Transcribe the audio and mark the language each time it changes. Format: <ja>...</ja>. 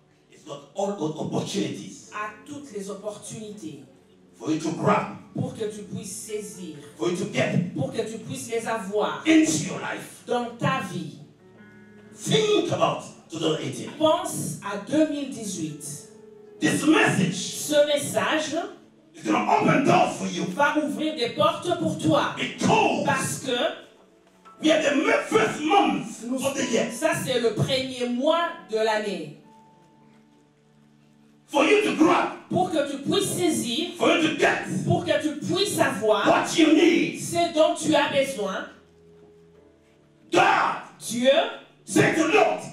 <en>It's got all those opportunities</en> <fr>à toutes les opportunités</fr> <en>for you to grab,</en> <fr>pour que tu puisses saisir,</fr> <en>for you to get</en> <fr>pour que tu puisses les avoir</fr> <en>into your life.</en> <fr>dans ta vie.</fr> <en>Think about 2018.</en> <fr>Pense à 2018.</fr> <en>This message</en> <fr>Ce message</fr> <en>is going to open doors for you</en> <fr>va ouvrir des portes pour toi</fr> <en>because</en> <fr>parce que</fr> <en>we are the first month of the year.</en> <fr>ça c'est le premier mois de l'année.</fr> <en>For you to grab,</en> <fr>Pour que tu puisses saisir,</fr> <en>for you to get</en> <fr>pour que tu puisses avoir</fr> <en>what you need.</en> <fr>ce dont tu as besoin,</fr> <en>God</en> <fr>Dieu</fr> <en>said to Lot,</en>